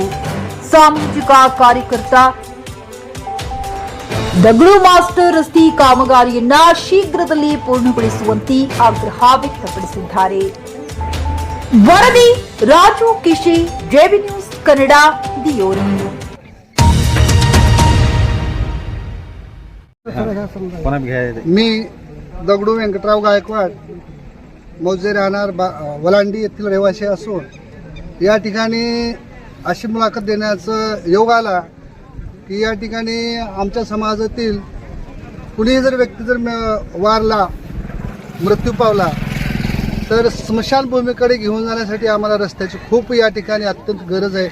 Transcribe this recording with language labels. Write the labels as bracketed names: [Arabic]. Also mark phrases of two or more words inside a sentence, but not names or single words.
[Kannada] ಸಾಮಾಜಿಕ ಕಾರ್ಯಕರ್ತ ದಗಡು ಮಾಸ್ಟರ್ ರಸ್ತೆ ಕಾಮಗಾರಿಯನ್ನ ಶೀಘ್ರದಲ್ಲೇ ಪೂರ್ಣಗೊಳಿಸುವಂತೆ ಆಗ್ರಹ ವ್ಯಕ್ತಪಡಿಸಿದ್ದಾರೆ. ವರದಿ ರಾಜು ಕಿಶಿ, ಜೆಬಿ ನ್ಯೂಸ್ ಕನ್ನಡ, ದಿಯೋನಿ. [Marathi] मी दगडू व्यंकटराव गायकवाड मौजे राहणार वलांडी येथील रहिवासी असून या ठिकाणी अशी मुलाखत देण्याचं योग आला की या ठिकाणी आमच्या समाजातील कुणीही जर व्यक्ती जर वारला, मृत्यू पावला तर स्मशानभूमीकडे घेऊन जाण्यासाठी आम्हाला रस्त्याची खूप या ठिकाणी अत्यंत गरज आहे.